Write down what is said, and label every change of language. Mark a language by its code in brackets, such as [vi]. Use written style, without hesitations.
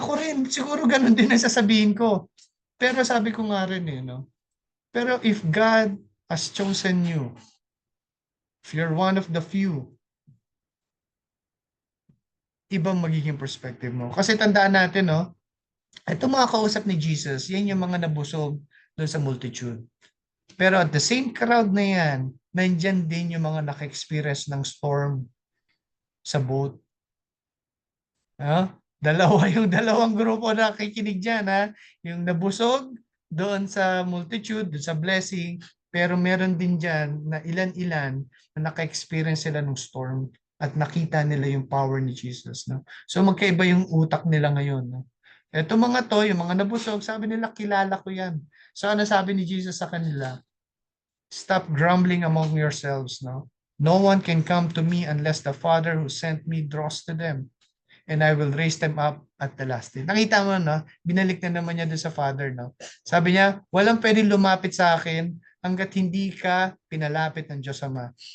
[tl] Ako rin, siguro ganun din ang sasabihin ko. Pero sabi ko nga rin no? [en] Pero if God has chosen you, if you're one of the few, [tl] ibang magiging perspective mo. Kasi tandaan natin, no? Ito mga kausap ni Jesus, yan yung mga nabusog doon sa multitude. Pero at the same crowd na yan, nandyan din yung mga naka-experience ng storm sa boat. Yung dalawang grupo na kikinig dyan, yung nabusog doon sa multitude, doon sa blessing, Pero meron din dyan na ilan-ilan na naka-experience sila ng storm at nakita nila yung power ni Jesus. No? So magkaiba yung utak nila ngayon. No? Eto mga to, yung mga nabusog, sabi nila, kilala ko yan. So ano sabi ni Jesus sa kanila? [en] Stop grumbling among yourselves. No one can come to me unless the Father who sent me draws to them. And I will raise them up at the last day. [tl] Nakita mo, no? Binalik na naman niya doon sa Father, no? Sabi niya, walang pwedeng lumapit sa akin hanggat hindi ka pinalapit ng Diyos Ama.